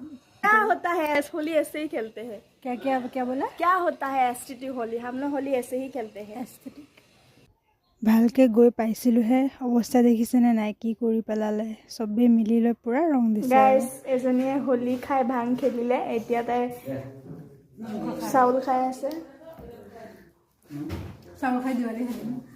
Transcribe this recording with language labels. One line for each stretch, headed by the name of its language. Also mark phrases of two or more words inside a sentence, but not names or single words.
Hindi: क्या होता है होली ऐसे ही खेलते हैं। क्या क्या क्या बोला? क्या होता है एसटीटी होली, हम लोग होली ऐसे ही खेलते हैं।
Assamese: ভালকৈ গৈ পাইছিলোঁহে, অৱস্থা দেখিছেনে নাই কি কৰি পেলালে। চবেই মিলি লৈ পূৰা ৰং দিছে। গাইজ এজনীয়ে হোলী খাই ভাং খেলিলে, এতিয়া তাই চাউল খাই আছে। চাউল খাই দিৱালী খেলিম।